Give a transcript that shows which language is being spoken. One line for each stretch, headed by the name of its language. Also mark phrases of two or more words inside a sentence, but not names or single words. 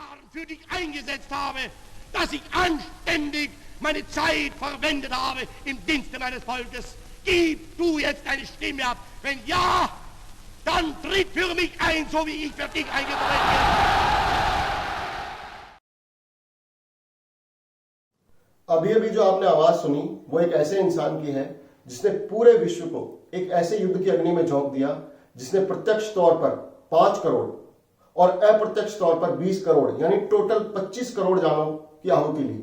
German: für dich eingesetzt habe, dass ich anständig meine Zeit verwendet habe im Dienste meines Volkes. Gib du jetzt deine Stimme ab. Wenn ja, dann tritt für mich ein, so wie ich für dich eingetreten bin.
Hindi: अभी जो आपने आवाज सुनी वो एक ऐसे इंसान की है जिसने पूरे विश्व को एक ऐसे युद्ध की अग्नि में झोंक दिया, जिसने प्रत्यक्ष तौर पर 5 करोड़ और अप्रत्यक्ष तौर पर 20 करोड़ यानी टोटल 25 करोड़ जानों की आहुति ली।